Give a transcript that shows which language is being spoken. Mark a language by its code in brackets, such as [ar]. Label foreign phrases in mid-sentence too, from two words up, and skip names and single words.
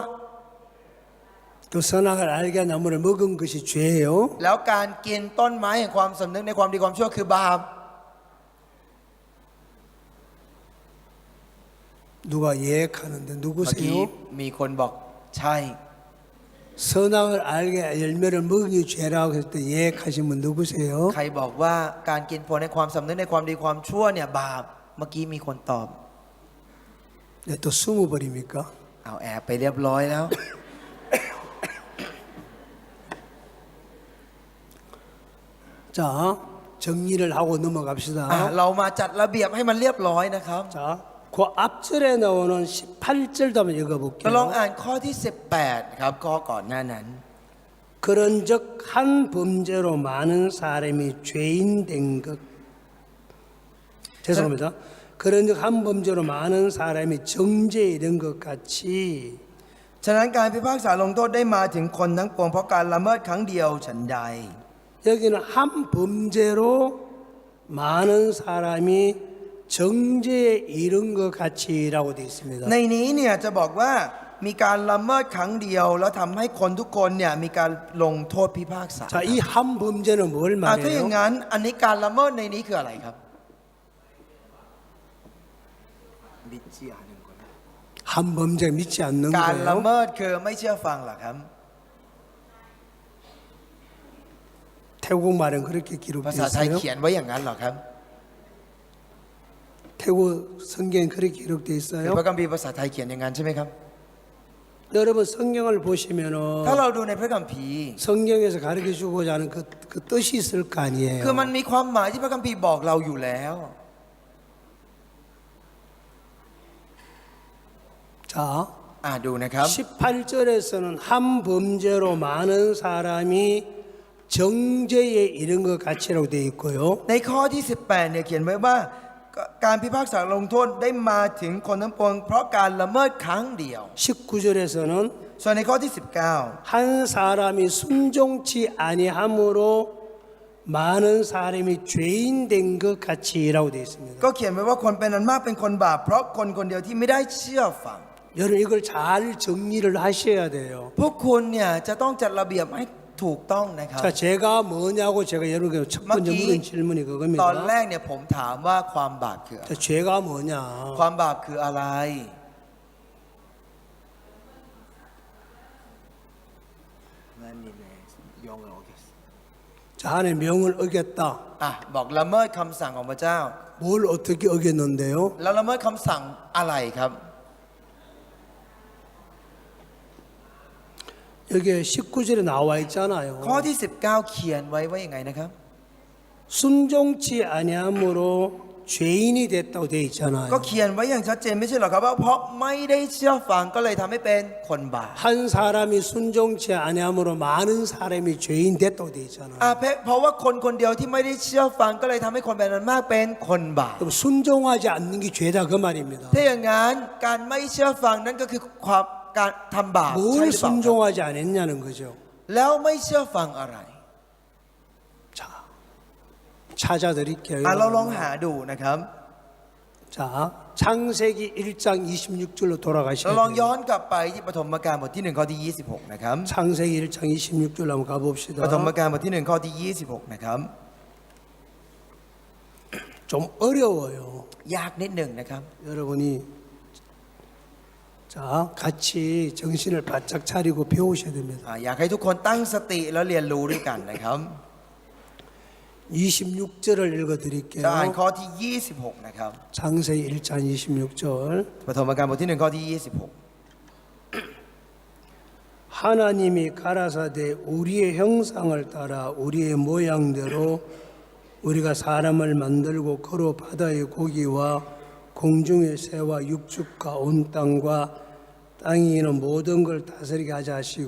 [ko] 또 선악을 알게 나무를 먹은 것이 죄예요. [th] แล้วการกินต้นไม้แห่งความสำนึกในความดีความชั่วคือบาป [ko] 누가 예약하는데 [th] เมื่อกี้ [ko] 누구세요? [th] มีคนบอกใช่ [ko] 선악을 알게 열매를 먹은 게 죄라고 했을 때 예약하신 분 누구세요? [th] ใครบอกว่าการกินผลในความสำนึกในความดีความชั่วเนี่ยบาป เมื่อกี้มีคนตอบ [ko] 네, 또 20벌입니까? [th] เอาแอบไปเรียบร้อยแล้ว [ko] 자, 정리를 하고 넘어갑시다. [th] เรามาจัดระเบียบให้มันเรียบร้อยนะครับ [ko] 자, 그 앞절에 나오는 18절도 한번 [th] ก็ลอง [ko] 읽어볼게요. [th] อ่านข้อที่ 18 ครับข้อก่อนหน้านั้น [ko] 그런즉 한 범죄로 많은 사람이 죄인 된 것. 죄송합니다. 그런즉 한 범죄로 많은 사람이 정죄에 이른 것 같이 [th] ฉะนั้นการพิพากษาลงโทษได้มาถึงคนทั้งปวงเพราะการละเมิดครั้งเดียวฉันใด [ko] 여기는 한 범죄로 많은 사람이 정죄에 이른 것 같이라고 되어 있습니다. [th] ในนี้เนี่ยจะบอกว่ามีการละเมิดครั้งเดียว แล้วทำให้คนทุกคนเนี่ยมีการลงโทษพิพากษา [ko] 자, 이 한 범죄는 뭘 [th] ถ้าอย่าง [ko] 말해요? [th] นั้นอันนี้การละเมิดในนี้คืออะไรครับ [ko] 믿지 않은 거예요. 한 범죄 믿지 않는 [th] การละ [ko] 거예요. [th] เมิดคือไม่เชื่อฟังเหรอครับ [ko] 태국 말은 그렇게 [th] ภาษาไทย [ko] 기록되어 [th] เขียนไว้อย่างนั้นเหรอครับ [ko] 태국 성경에 그렇게 기록되어 [th] หรือ [ko] 있어요. [th] พระคัมภีร์ภาษาไทยเขียนอย่างนั้นใช่ไหมครับ [ko] 여러분 성경을 보시면은 [th] ถ้าเราดูในพระคัมภีร์ [ko] 성경에서 가르쳐 주고자 하는 그 뜻이 있을 거 [th] คือ [ko] 아니에요. [th] มันมีความหมายที่พระคัมภีร์บอกเราอยู่แล้ว [ko] 자, [th] ดูนะครับ [ko] 18절에서는 한 범죄로 많은 사람이 정죄에 이른 것 같이라고 되어 있고요. [th] ในข้อที่ 18เนี่ยเขียนไว้ว่าการพิพากษาลงโทษได้มาถึงคนทั้งปวงเพราะการละเมิดครั้งเดียว [ko] 19절에서는 [th] ส่วนในข้อที่ [ko] 한 사람이 순종치 아니함으로 많은 사람이 죄인 된 것 같이라고 되어 [th] 19 [ko] 있습니다. [th] ก็เขียนไว้ว่าคนเป็นอันมากเป็นคนบาปเพราะคนคนเดียวที่ไม่ได้เชื่อฟัง [ko] 여러분 이걸 잘 정리를 하셔야 돼요. [th] พวกคุณเนี่ยจะต้องจัดระเบียบให้ถูกต้องนะครับ [ko] 자, 제가 뭐냐고 제가 여러분께 첫 번째 막 물은 질문이 [th] ตอนแร [ko] 그겁니다. [th] กเนี่ยผมถามว่าความบาปคืออะไร [ko] 자, 죄가 뭐냐? [th] ความบาปคืออะไร [ko] 하나님의 영을 어겼어. 자, 하나님의 명을 어겼다. [th] บอกละเมิดคำสั่งของพระเจ้า [ko] 뭘 어떻게 어겼는데요? [th] แล้วละเมิดคำสั่งอะไรครับ [ko] 여기에 19절에 나와 있잖아요. [th] ข้อที่ 19 เขียนไว้ว่าอย่างไงนะครับ [ko] 순종치 아니함으로 죄인이 됐다고 되어 있잖아요. [th] ก็เขียนไว้อย่างชัดเจนไม่ใช่เหรอครับว่าเพราะไม่ได้เชื่อฟังก็เลยทำให้เป็นคนบาป [ko] 한 사람이 순종치 아니함으로 많은 사람이 죄인 됐다고 되어 있잖아요. [th] เพราะว่าคนคนเดียวที่ไม่ได้เชื่อฟังก็เลยทำให้คนเป็นอันมากเป็นคนบาป [ko] 그럼 순종하지 않는 게 죄다 그 말입니다. [th] ถ้าอย่างนั้นการไม่เชื่อฟังนั่นก็คือความการทำบาปใช่ [ko] 뭘 [th] หรือเปล่าครับ [ko] 순종하지 않았냐는 거죠. [th] แล้วไม่เชื่อฟังอะไร [ko] 자, 찾아드릴게요. [th] เราลองหาดูนะครับ [ko] 자, 창세기 1장 26절로 [th] เรา [ko] 돌아가셔야 [th] ลองย้อ [ko] 돼요. [th] นกลับไปที่ปฐมกาลบทที่1ข้อที่ 26นะครับ [ko] 창세기 1장 26절로 한번 [th] ปฐ [ko] 가봅시다. [th] มกาลบทที่1ข้อที่ 26นะครับ [ko] 좀 어려워요. [th] ยากนิดหนึ่งนะครับ [ko] 여러분이 자, 같이 정신을 바짝 차리고 배우셔야 됩니다. [th] อยากให้ทุกคนตั้งสติแล้วเรียนรู้ด้วยกันนะครับ [ko] 26절을 읽어 [th] จะ [ko] 드릴게요. [th] อ่านข้อที่ 26นะครับ [ko] 창세기 1장 26절. [th] ปฐมกาลบทที่1ข้อที่ [ko] 하나님이 가라사대 우리의 형상을 따라 우리의 모양대로 우리가 사람을 만들고 거로 바다의 고기와 공중의 새와 육축과 온 땅과 땅에 있는 모든 걸 다스리게 하자 하시고